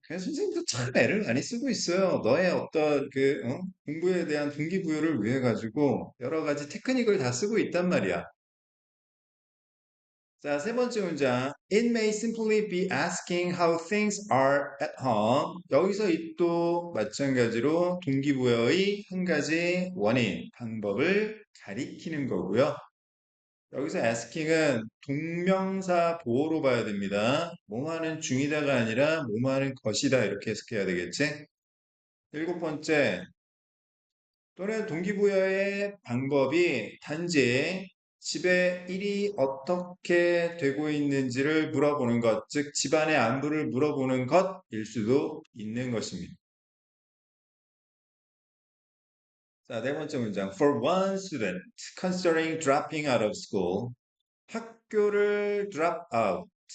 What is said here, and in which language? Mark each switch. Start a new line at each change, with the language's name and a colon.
Korean: 그래서 선생님도 참 애를 많이 쓰고 있어요. 너의 어떤 공부에 대한 동기부여를 위해 가지고 여러 가지 테크닉을 다 쓰고 있단 말이야. 자, 세 번째 문장.
English: It may simply be asking how things are at home.
Korean: 여기서 이 또 마찬가지로 동기부여의 한 가지 원인, 방법을 가리키는 거고요. 여기서 asking은 동명사 보호로 봐야 됩니다. 뭐하는 중이다가 아니라 뭐하는 것이다 이렇게 해석해야 되겠지? 일곱 번째, 또는 동기부여의 방법이 단지 집에 일이 어떻게 되고 있는지를 물어보는 것, 즉 집안의 안부를 물어보는 것일 수도 있는 것입니다. 자, 네 번째 문장.
English: For one student considering dropping out of school,
Korean: 학교를
English: drop out.